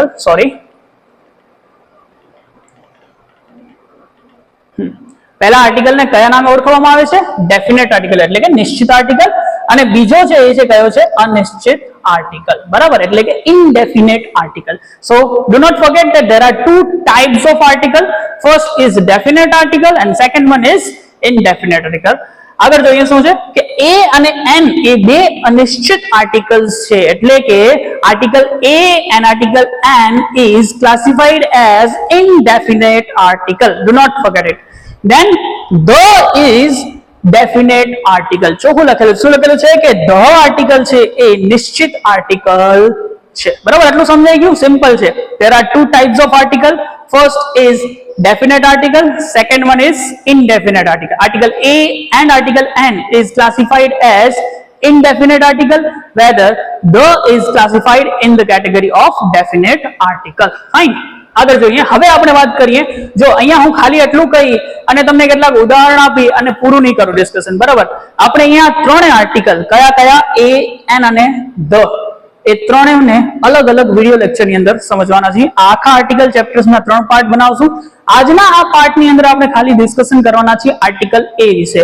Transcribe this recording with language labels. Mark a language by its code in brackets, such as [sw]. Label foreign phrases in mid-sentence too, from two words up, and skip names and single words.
[gu] સોરી, પહેલા આર્ટિકલ ને કયા નામે ઓળખવામાં આવે છે? [en] definite article, [gu] એટલે કે નિશ્ચિત આર્ટિકલ. અને બીજો છે એ છે કયો છે? અનિશ્ચિત આર્ટિકલ, બરાબર, એટલે કે [en] indefinite article. so do not forget that there are two types of article. First is definite article and second one is indefinite article. [gu] આગળ જોઈએ શું છે કે a અને n એ બે અનિશ્ચિત આર્ટિકલ્સ છે, એટલે કે આર્ટિકલ a [en] and article n is classified as indefinite article. Do not forget it. Then the is definite article. [gu] ચોખ્ખું લખેલું, શું લખેલું છે કે [en] the article [gu] છે એ નિશ્ચિત આર્ટિકલ છે, બરાબર. આટલું સમજાઈ ગયું? સિમ્પલ છે. [en] There are two types of article. First is definite article, second one is indefinite article. Article A and article N is classified as indefinite article, whether the is classified in the category of definite article. Fine. [gu] આગળ જોઈએ. હવે આપણે વાત કરીએ. જો અહીંયા હું ખાલી એટલું કહી અને તમને કેટલાક ઉદાહરણ આપી અને પૂરું નહીં કરું ડિસ્કશન, બરાબર. આપણે અહીંયા ત્રણે આર્ટિકલ કયા કયા? A, N અને the, એ ત્રણેયને અલગ અલગ [en] video lecture [gu] ની અંદર સમજવાના છે. આખા [en] article chapters [gu] ના 3 પાર્ટ બનાવશું. આજના આ પાર્ટ ની અંદર આપણે ખાલી ડિસ્કશન કરવાના છે આર્ટિકલ A વિશે.